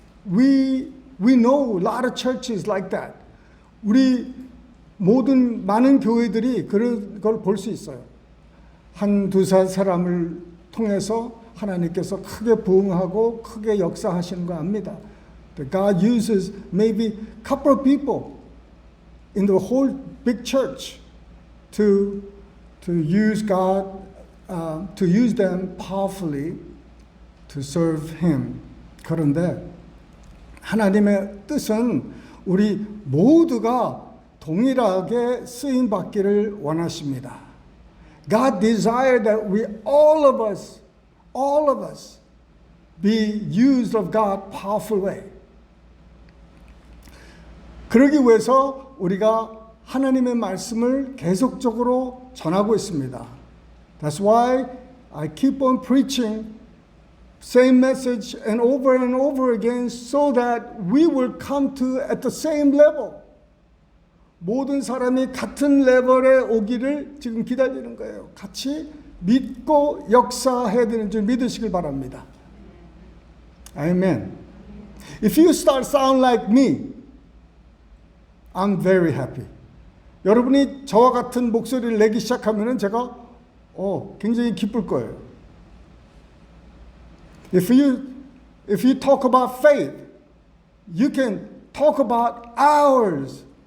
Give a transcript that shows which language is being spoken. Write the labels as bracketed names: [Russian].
[English] We know a lot of churches like that. [Korean] 우리 많은 교회들이 그런 걸 볼 수 있어요. 한두 사람을 통해서 하나님께서 크게 부흥하고 크게 역사하시는 거 압니다. [English] God uses maybe a couple of people in the whole big church to use God, to use them powerfully to serve Him. [Korean] 그런데 하나님의 뜻은 우리 모두가 동일하게 쓰임 받기를 원하십니다. [English] God desires that we all of us be used of God powerful way. [Korean] 그러기 위해서 우리가 하나님의 말씀을 계속적으로 전하고 있습니다. [English] That's why I keep on preaching same message and over again so that we will come to at the same level. [Korean] 모든 사람이 같은 레벨에 오기를 지금 기다리는 거예요. 같이 믿고 역사해야 되는 줄 믿으시길 바랍니다. 아멘. [English] If you start sound like me, I'm very happy. [Korean] 여러분이 저와 같은 목소리를 내기 시작하면은 제가 굉장히 기쁠 거예요. [English] If you talk about faith, you can talk about hours.